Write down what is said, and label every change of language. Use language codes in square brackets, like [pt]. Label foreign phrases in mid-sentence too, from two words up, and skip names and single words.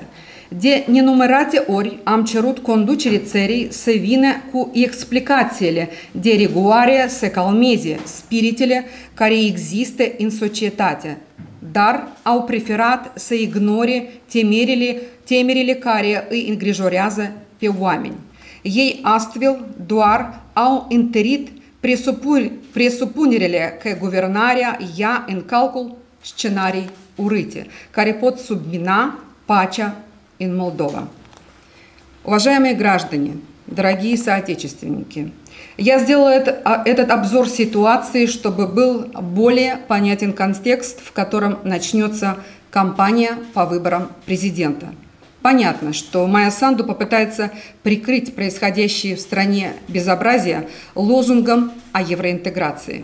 [ro] De nenumărate ori am cerut conducerii țării să vină cu explicațiile de rigoare să calmeze spiritele care există în societate, dar au preferat să ignore temerile care îi îngrijorează pe oameni. Ei astfel doar au întărit presupunerile că guvernarea ia în calcul scenarii urâte, care pot submina pacea în Moldova. [ru] Уважаемые граждане, дорогие соотечественники, я сделала этот обзор ситуации, чтобы был более понятен контекст, в котором начнется кампания по выборам президента. Понятно, что Майя Санду попытается прикрыть происходящее в стране безобразие лозунгом о евроинтеграции.